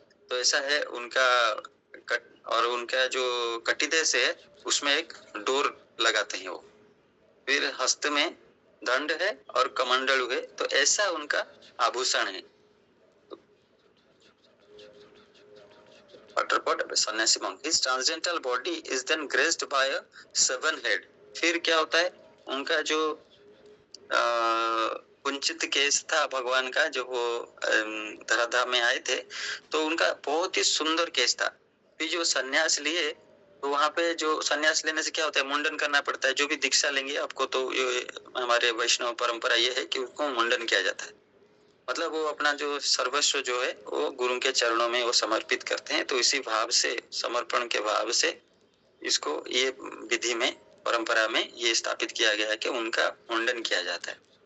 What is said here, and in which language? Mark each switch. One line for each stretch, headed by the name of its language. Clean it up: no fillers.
Hindi: तो ऐसा है उनका और उनका जो कटिदेश है उसमें एक डोर लगाते हैं वो। फिर हस्त में दंड है और कमंडलु है, तो ऐसा उनका आभूषण है।
English: सन्यासी monk, his transcendental body is then graced by a 7 head।
Hindi: फिर क्या होता है, उनका जो कुंचित केस था भगवान का, जो वो धराधाम में आए थे, तो उनका बहुत ही सुंदर केस था। फिर जो सन्यास लिए, तो वहां पे जो सन्यास लेने से क्या होता है, मुंडन करना पड़ता है। जो भी दीक्षा लेंगे आपको, तो ये हमारे वैष्णव परंपरा ये है कि उसको मुंडन किया जाता है, मतलब वो अपना जो सर्वस्व जो है वो गुरु के चरणों में वो समर्पित करते हैं। तो इसी भाव से, समर्पण के भाव से इसको ये विधि में, परंपरा में ये स्थापित किया गया है कि उनका मुंडन किया जाता है।